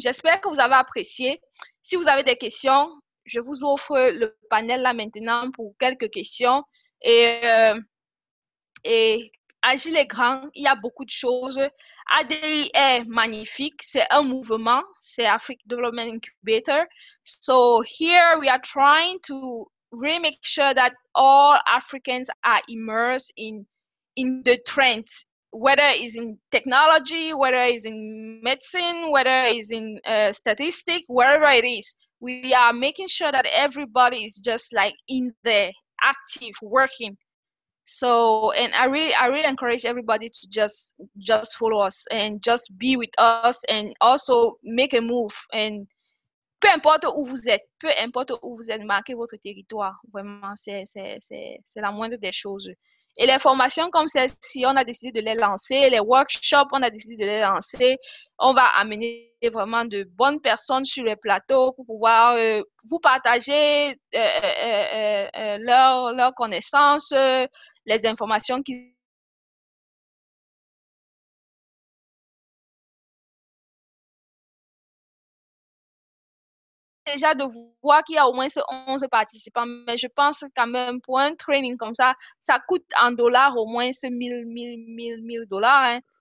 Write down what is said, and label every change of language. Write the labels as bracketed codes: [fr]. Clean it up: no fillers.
[fr] J'espère que vous avez apprécié. Si vous avez des questions, je vous offre le panel là maintenant pour quelques questions. Et Agile est grand, il y a beaucoup de choses. ADI est magnifique, c'est un mouvement, c'est Africa Development Incubator. [en] So here we are trying to really make sure that all Africans are immersed in the trends, whether it's in technology, whether it's in medicine, whether it's in statistics, wherever it is. We are making sure that everybody is just like in there, active, working. So, and I really encourage everybody to just follow us and just be with us and also make a move. [fr] And peu importe où vous êtes, marquez votre territoire. Vraiment, c'est la moindre des choses. Et les formations comme celle-ci, on a décidé de les lancer. Les workshops, on a décidé de les lancer. On va amener vraiment de bonnes personnes sur le plateau pour pouvoir vous partager leurs connaissances, les informations qu'ils déjà de voir qu'il y a au moins 11 participants, mais je pense quand même pour un training comme ça coûte en dollars au moins 1000 dollars. Hein.